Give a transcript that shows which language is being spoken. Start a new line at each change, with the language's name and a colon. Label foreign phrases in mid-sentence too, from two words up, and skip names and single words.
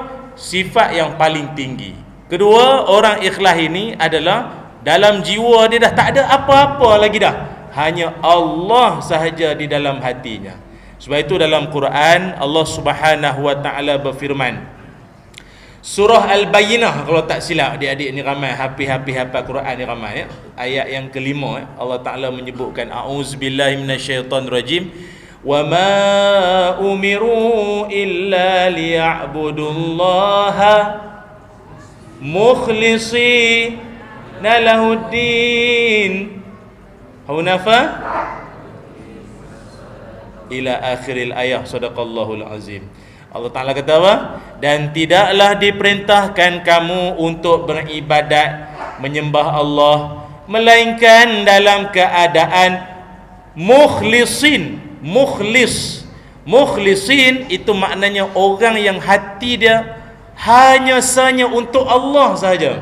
Malay: Sifat yang paling tinggi. Kedua, orang ikhlas ini adalah dalam jiwa dia dah tak ada apa-apa lagi dah, hanya Allah sahaja di dalam hatinya. Sebab itu dalam Quran Allah
Arabic: سبحانه وتعالى
Malay: berfirman, surah Al-Bayyinah, kalau tak silap adik-adik ni ramai hafal Quran ni ramai ya. Ayat yang kelima Allah Taala menyebutkan
Arabic: أعوذ بالله من الشيطان الرجيم وما أمروا إلا ليعبدوا الله مخلصين له الدين حنفاء إلى آخر الآية. صدق الله العظيم.
Malay: Allah Ta'ala kata apa? Dan tidaklah diperintahkan kamu untuk beribadat menyembah Allah melainkan dalam keadaan mukhlisin. Mukhlisin itu maknanya orang yang hati dia hanya sahaja untuk Allah sahaja.